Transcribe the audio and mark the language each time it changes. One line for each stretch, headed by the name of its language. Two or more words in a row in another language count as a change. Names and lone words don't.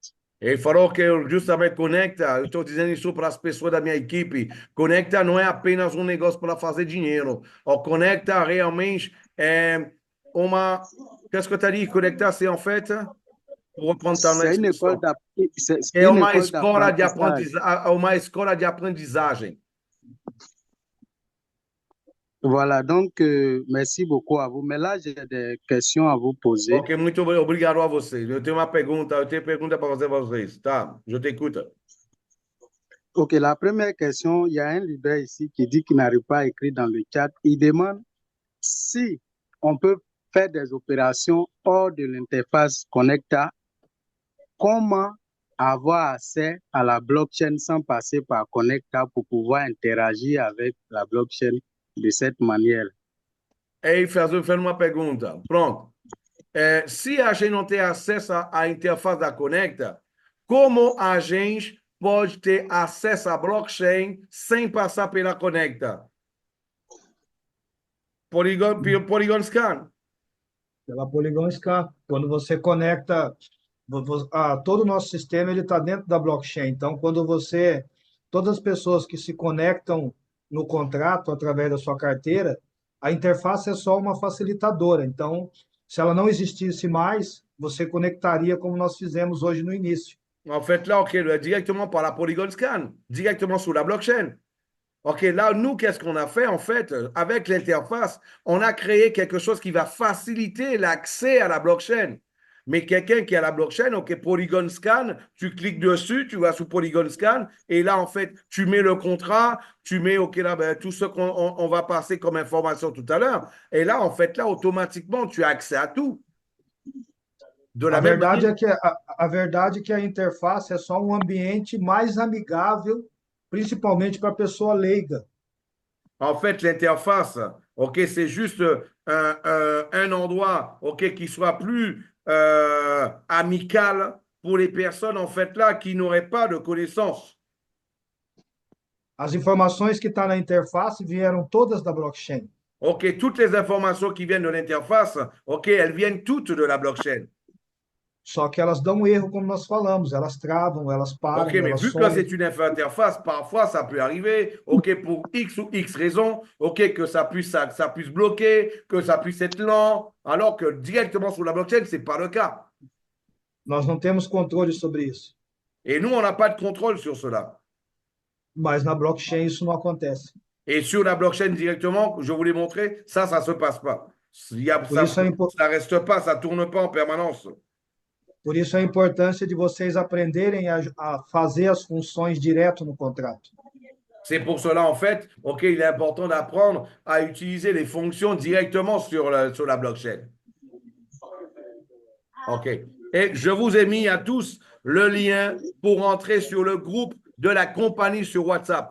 Portuguese: Ele falou que justamente Conecta, eu estou dizendo isso para as pessoas da minha equipe, Conecta não é apenas um negócio para fazer dinheiro. O Conecta realmente é uma...
French: Qu'est-ce que tu as dit? Conecta, c'est en fait, pour reprendre ton C'est une école expression, c'est
Portuguese: é
French: une école d'apprentissage.
Portuguese: uma escola de aprendizagem.
French: Voilà, donc merci beaucoup à vous. Mais là, j'ai des questions à vous poser.
Portuguese: Ok, muito obrigado a vocês. Eu tenho pergunta para fazer a vocês. Tá,
French: je t'écoute. Ok, la première question, il y a un leader ici qui dit qu'il n'arrive pas à écrire dans le chat. Il demande si on peut faire des opérations hors de l'interface Connecta, comment avoir accès à la blockchain sans passer par Connecta pour pouvoir interagir avec la blockchain de cette manière?
Portuguese: Ei, fazendo uma pergunta. Pronto. Se a gente não tem acesso à interface da Conecta, como a gente pode ter acesso à blockchain sem passar pela Conecta? Polygon Scan. Pela Polygon Scan. Quando você conecta, todo o nosso sistema ele está dentro da blockchain. Então, todas as pessoas que se conectam no contrato através da sua carteira, a interface é só uma facilitadora. Então, se ela não existisse mais, você conectaria como nós fizemos hoje no início.
French: En fait, là, OK, directement par la Polygon Scan, directement sur la blockchain. OK, là, nous, qu'est-ce qu'on a fait? En fait, avec l'interface, on a créé quelque chose qui va faciliter l'accès à la blockchain. Mais quelqu'un qui a la blockchain, OK, Polygon Scan, tu cliques dessus, tu vas sous Polygon Scan, et là, en fait, tu mets le contrat, tu mets, OK, là, tout ce qu'on va passer comme information tout à l'heure. Et là, en fait, là, automatiquement, tu as accès à tout.
Portuguese: A verdade é que a interface é só um ambiente mais amigável, principalmente para a pessoa leiga.
French: En fait, l'interface, OK, c'est juste un endroit, OK, qui soit plus amical pour les personnes, en fait, là, qui n'auraient pas de connaissances.
Portuguese: As informações que estão na interface vieram todas da blockchain.
French: OK, toutes les informations qui viennent de l'interface, OK, elles viennent toutes de la blockchain.
Portuguese: Só que elas dão erro, como nós falamos, elas travam, elas param,
French: OK, mais
Portuguese: elas
French: vu que
Portuguese: somem.
French: c'est une interface, parfois ça peut arriver, OK, pour X ou X raisons, OK, que ça puisse bloquer, que ça puisse être lent, alors que directement sur la blockchain, ce n'est pas le cas.
Portuguese: Nós não temos controle sobre isso.
French: Et nous, on n'a pas de contrôle sur cela.
Portuguese: Mas na blockchain isso não acontece.
French: Et sur la blockchain directement, je vous l'ai montré, ça ne se passe pas. Ça ne reste pas, ça ne tourne pas en permanence.
Portuguese: Por isso a importância de vocês aprenderem a fazer as funções direto no contrato.
French: C'est pour cela, en fait, OK, il est important d'apprendre à utiliser les fonctions directement sur la blockchain. OK. Et je vous ai mis à tous le lien pour entrer sur le groupe de la compagnie sur WhatsApp.